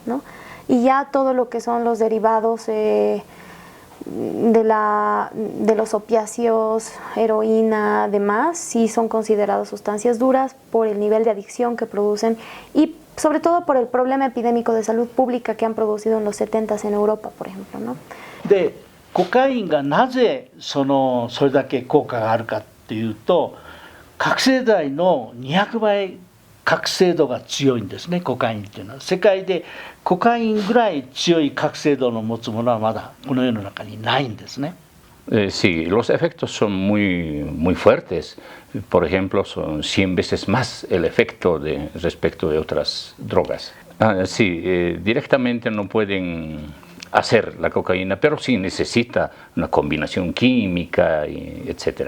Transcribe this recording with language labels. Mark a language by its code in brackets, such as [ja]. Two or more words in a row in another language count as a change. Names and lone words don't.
[es] Y ya todo lo que son los derivados de los opiáceos, heroína, demás, sí son consideradas sustancias duras por el nivel de adicción que producen y sobre todo por el problema epidémico de salud pública que han producido en los 70s en Europa, por ejemplo, ¿no? [ja] で、コカインがなぜそれだけ効果があるかっていうと、覚醒剤の200倍覚醒度が強いんですね、コカインっていうのは。世界でコカインぐらい強い覚醒度の持つものはまだこの世の中にないんですね。 [es] Sí, los efectos son muy fuertes. Por ejemplo, son 100 veces más el efecto respecto de otras drogas. Sí, directamente no pueden hacer la cocaína, pero sí necesita una combinación química, etc.